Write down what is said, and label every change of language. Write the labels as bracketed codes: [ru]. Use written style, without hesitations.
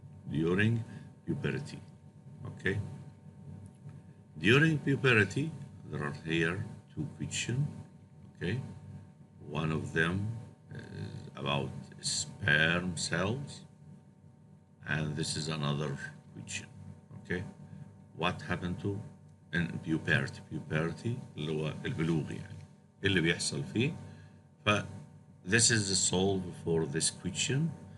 [en] During puberty, okay. During puberty, there are here 2 questions. Okay, one of them is about sperm cells, and this is another question. Okay, what happened to in puberty? [ar] Puberty اللي هو البلوغ يعني اللي بيحصل فيه. [en] ف this is the solve for this question.